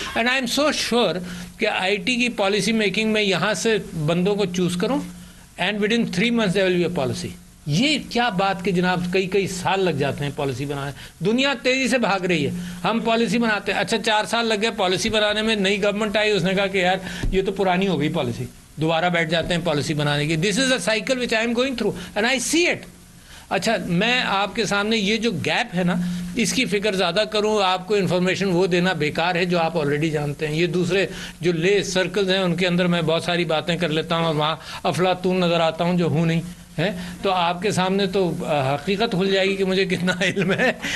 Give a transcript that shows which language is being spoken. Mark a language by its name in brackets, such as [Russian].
[English] and I am so sure [Urdu] کہ IT کی policy making میں یہاں سے بندوں کو چوز کروں [English] And with in 3 months there will be a policy. [Urdu] یہ کیا بات کہ جناب کئی سال لگ جاتے ہیں پالیسی بنانے. دنیا تیزی سے بھاگ رہی ہے، ہم پالیسی بناتے ہیں. اچھا 4 سال لگ گئے پالیسی بنانے میں، نئی گورنمنٹ آئی، اس نے کہا کہ یار یہ تو پرانی ہو گئی پالیسی، دوبارہ بیٹھ جاتے ہیں پالیسی بنانے کی. [English] This is a cycle which I am going through and I see it. [Urdu] اچھا میں آپ کے سامنے یہ جو گیپ ہے نا اس کی فکر زیادہ کروں، آپ کو انفارمیشن وہ دینا بیکار ہے جو آپ آلریڈی جانتے ہیں. یہ دوسرے جو لے سرکلز ہیں ان کے اندر میں بہت ساری باتیں کر لیتا ہوں اور وہاں افلاطون نظر آتا ہوں جو ہوں نہیں ہے. تو آپ کے سامنے تو حقیقت کھل جائے گی کہ مجھے کتنا علم ہے.